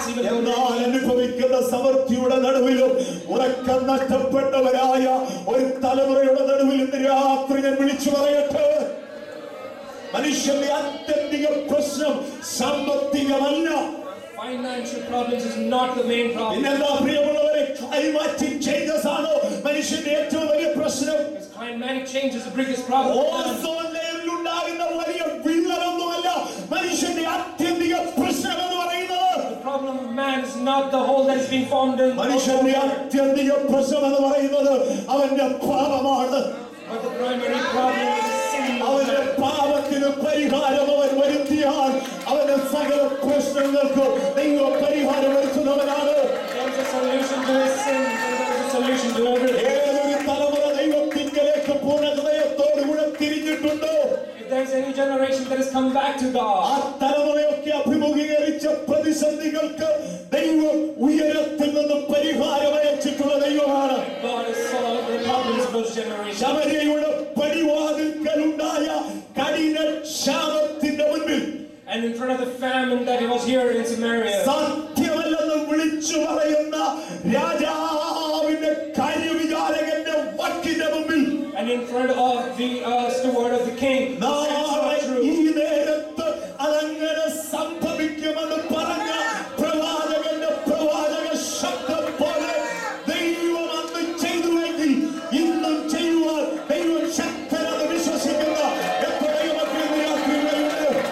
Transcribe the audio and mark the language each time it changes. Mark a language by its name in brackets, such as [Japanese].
[Malayalam] എന്നാൽ അനുഭവിക്കുന്ന സമൃദ്ധിയുടെ നടുവിലും ഉറക്കം നഷ്ടപ്പെട്ടവരായ ഒരു തലമുറയുടെ നടുവിൽ ഇന്ന് രാത്രി ഞാൻ വിളിച്ചു പറയട്ടെ, മനുഷ്യന്റെ ആത്യന്തിക പ്രശ്നം സാമ്പത്തികമല്ല. [English] Financial problems is not the main problem. [Malayalam] പിന്നെന്താ പ്രിയമുള്ളവരെ, ക്ലൈമാറ്റിക് ചേഞ്ചസ് ആണോ മനുഷ്യന്റെ ഏറ്റവും വലിയ പ്രശ്നം? [English] Is climatic change is the biggest problem. [Malayalam] Ozone ലെയറിൽ ഉണ്ടാകുന്ന വലിയ വിള്ളലൊന്നുമല്ല മനുഷ്യന്റെ ആത്യന്തിക പ്രശ്നം എന്ന് പറയുന്നത്. [English] The problem of man is not the hole that is being formed in. [Malayalam] മനുഷ്യന്റെ ആത്യന്തിക പ്രശ്നം എന്ന് പറയുന്നത് അവന്റെ പാപമാണ്. [English] But the primary problem is sin. [Malayalam] അവന്റെ പാപത്തിന് പരിഹാരം അവൻ വരുത്തിയാൽ അവന്റെ സകല പ്രശ്നങ്ങൾക്ക് ദൈവം പരിഹാരം വരുത്തുന്നവനാണ്. [English] There is a solution to his sin and there is a solution to everything. [Malayalam] ഏതൊരു തലമുറ ദൈവത്തിങ്കലേക്ക് പൂർണ്ണ ഹൃദയത്തോടുകൂടെ തിരിഞ്ഞിട്ടുണ്ടോ? [English] If there is any generation that has come back to [Malayalam] ആ [English] God, [Malayalam] തലമുറയൊക്കെ അഭിമുഖീകരിച്ച പ്രതിസന്ധികൾക്ക് ദൈവം ഉയരത്തിൽ നിന്ന് പരിഹാരം അയച്ചിട്ടുള്ള ദൈവമാണ്. [English] God has solved the problems of those generations. [Malayalam] ശമര്യയുടെ പടിവാതിൽക്കലുണ്ടായ കഠിന ക്ഷാമത്തിന്റെ മുൻപിൽ [English] And in front of the famine that was here in Samaria, [Malayalam] സത്യമല്ലെന്ന് വിളിച്ചു പറയുന്ന രാജാവിന്റെ കാര്യവിചാരകന്റെ വാക്കിന്റെ മുമ്പിൽ [English] and in front of the steward of the king, [Malayalam] നാളെ ഈ നേരത്ത് അതങ്ങനെ സംഭവിക്കുമെന്ന് പറഞ്ഞ പ്രവാചകന്റെ പ്രവാചക ശബ്ദം പോലെ ദൈവം അന്ന് ചെയ്തുവെങ്കിൽ ഇന്നും ചെയ്യുവാൻ ദൈവം ശക്തനെന്ന് വിശ്വസിക്കുന്ന എത്രയോ മക്കളുണ്ട്.